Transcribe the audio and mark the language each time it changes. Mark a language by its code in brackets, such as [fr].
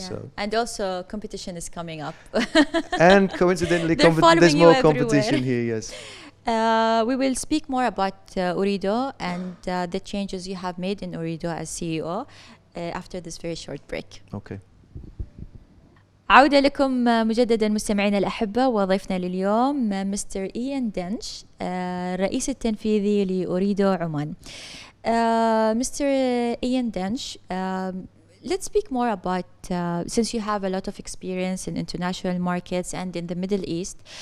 [en] So and also competition is coming up. And coincidentally there's more competition here. Yes. We will speak more about ooredoo and the changes you have made in ooredoo as CEO after this very short break. Okay. [ar] عودة لكم مجددا مستمعينا الأحبة، وضيفنا لليوم مستر ايان دنش، الرئيس التنفيذي لأوريدو عمان. [en] Mr. Ian Dench, let's speak more about, since you have a lot of experience in international markets and in the Middle East,